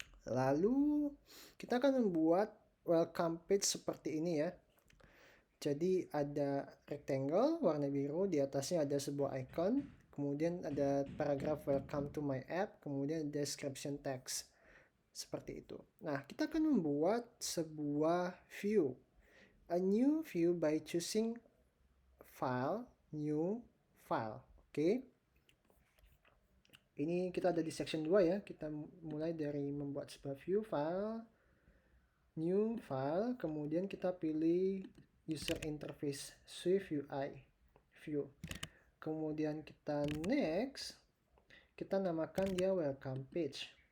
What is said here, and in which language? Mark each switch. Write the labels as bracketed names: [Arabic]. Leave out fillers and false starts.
[Indonesian] Lalu kita akan membuat welcome page seperti ini ya. Jadi ada rectangle warna biru, di atasnya ada sebuah icon, kemudian ada paragraf welcome to my app, kemudian description text. Seperti itu. Nah, kita akan membuat sebuah view. [English] A new view by choosing file, new file. [Indonesian] Oke. Ini kita ada di section 2 ya. Kita mulai dari membuat sebuah view file, new file, kemudian kita pilih user interface Swift UI view. Kemudian kita next, kita namakan dia welcome page.